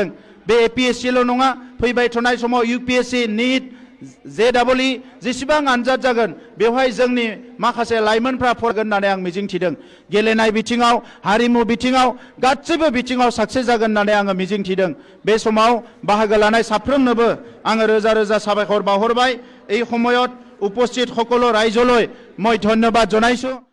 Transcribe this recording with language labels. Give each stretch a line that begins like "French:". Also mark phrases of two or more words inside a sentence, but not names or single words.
Bodo: बे एपिएससिल' नङा, फैबाय थानाय समाव इउपिएससि, निट, जेडबलइ जेसेबां आनजाद जागोन बेवहाय जोंनि माखासे लाइमोनफ्रा फरायगोन होननानै आं मिजिंथिदों। गेलेनाय बिथिङाव, हारिमु बिथिङाव, गासैबो बिथिङाव साक्सेस जागोन होननानै आङो मिजिंथिदों। बे समाव बाहागो लानाय साफ्रोमनोबो आङो रोजा रोजा साबायखर बावहरबाय।
Assamese: এই সময়ত উপস্থিত সকলো ৰাইজলৈ মই ধন্যবাদ জনাইছো।